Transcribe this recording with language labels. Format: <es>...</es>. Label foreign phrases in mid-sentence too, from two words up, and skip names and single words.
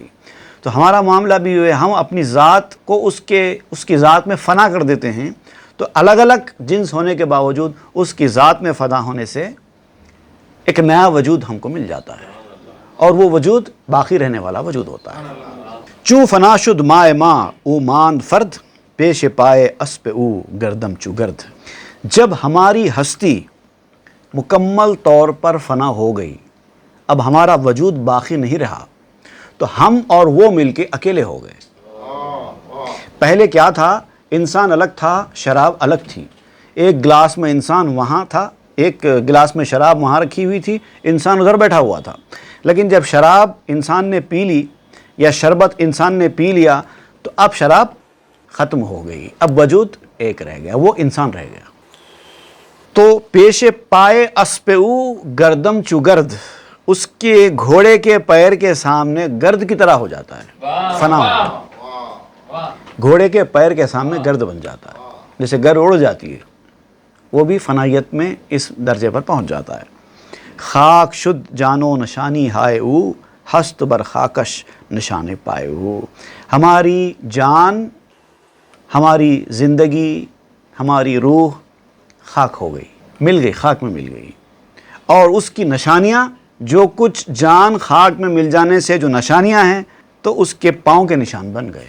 <ur>تو ہمارا معاملہ بھی یہ ہے، ہم اپنی ذات کو اس کی ذات میں فنا کر دیتے ہیں، تو الگ الگ جنس ہونے کے باوجود اس کی ذات میں فنا ہونے سے ایک نیا وجود ہم کو مل جاتا ہے، اور وہ وجود باقی رہنے والا وجود ہوتا ہے۔</ur> <fa>چوں فنا شد مائے ماں او ماند فرد، پیش پائے اسپ او گردم چو گرد۔</fa> <ur>جب ہماری ہستی مکمل طور پر فنا ہو گئی، اب ہمارا وجود باقی نہیں رہا، تو ہم اور وہ مل کے اکیلے ہو گئے۔ پہلے کیا تھا، انسان الگ تھا، شراب الگ تھی، ایک گلاس میں انسان وہاں تھا، ایک گلاس میں شراب وہاں رکھی ہوئی تھی، انسان ادھر بیٹھا ہوا تھا، لیکن جب شراب انسان نے پی لی یا شربت انسان نے پی لیا تو اب شراب ختم ہو گئی، اب وجود ایک رہ گیا، وہ انسان رہ گیا۔ تو</ur> <fa>پیش پائے اسپ او گردم چو گرد،</fa> <ur>اس کے گھوڑے کے پیر کے سامنے گرد کی طرح ہو جاتا ہے، فنا ہوتا ہے، گھوڑے کے پیر کے سامنے گرد بن جاتا ہے، جیسے گرد اڑ جاتی ہے، وہ بھی فنائیت میں اس درجے پر پہنچ جاتا ہے۔</ur> <fa>خاک شد جانو نشانی ہائے او، ہست بر خاکش نشانے پائے او۔</fa> <ur>ہماری جان، ہماری زندگی، ہماری روح خاک ہو گئی، مل گئی، خاک میں مل گئی، اور اس کی نشانیاں، جو کچھ جان خاک میں مل جانے سے جو نشانیاں ہیں تو اس کے پاؤں کے نشان بن گئے۔</ur>